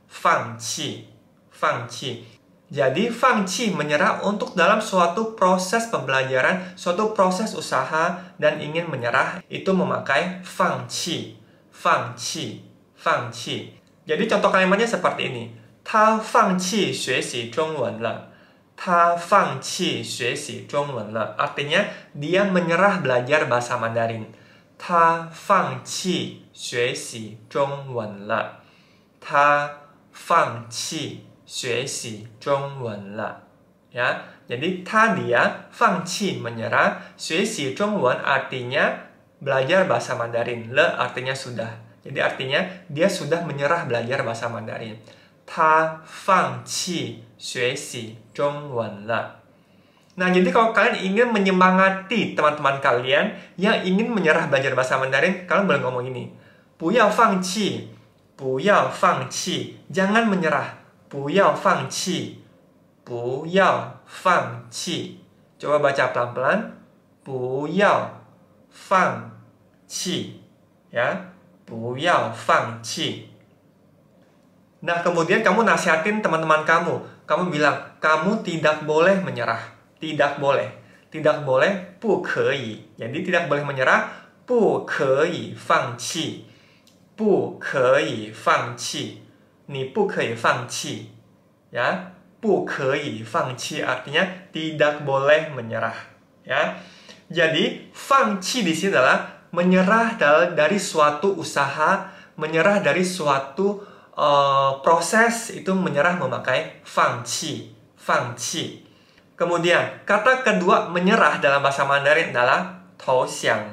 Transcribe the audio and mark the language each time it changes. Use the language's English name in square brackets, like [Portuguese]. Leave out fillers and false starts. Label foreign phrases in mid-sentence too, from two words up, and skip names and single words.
[Indonesian] Jadi, fang qi menyerah untuk dalam suatu proses pembelajaran, suatu proses usaha, dan ingin menyerah, itu memakai fang qi. Jadi, contoh kalimatnya seperti ini. [Chinese] 他放弃学习中文了. [Indonesian] Artinya, dia menyerah belajar bahasa Mandarin. [Chinese] 他放弃学习中文了. [Indonesian] Ya, jadi dia 放弃 menyerah, [Chinese] 学习中文 [Indonesian] artinya belajar bahasa Mandarin. Le artinya sudah. Jadi artinya dia sudah menyerah belajar bahasa Mandarin. [Chinese] 他放弃学习中文了. [Indonesian] Nah, jadi kalau kalian ingin menyemangati teman-teman kalian yang ingin menyerah belajar bahasa Mandarin, kalian boleh ngomong ini. [Chinese] 不要放弃. [Indonesian] Jangan menyerah. [Chinese] 不要放弃. [Indonesian] Coba baca pelan-pelan. [Chinese] 不要放弃. Ya, 不要放弃. [Indonesian] Nah, kemudian kamu nasihatin teman-teman kamu. Kamu bilang, kamu tidak boleh menyerah. Tidak boleh. [Chinese] 不可以. [Indonesian] Jadi tidak boleh menyerah. [Chinese] 不可以放弃. 不可以放弃. 你不可以放弃. [Indonesian] Ya, [Chinese] 不可以放弃 [Indonesian] artinya tidak boleh menyerah. Ya. Jadi, 放弃 di sini adalah menyerah dari suatu usaha, menyerah dari suatu proses, itu menyerah memakai fang qi. Kemudian kata kedua menyerah dalam bahasa Mandarin adalah tou xiang.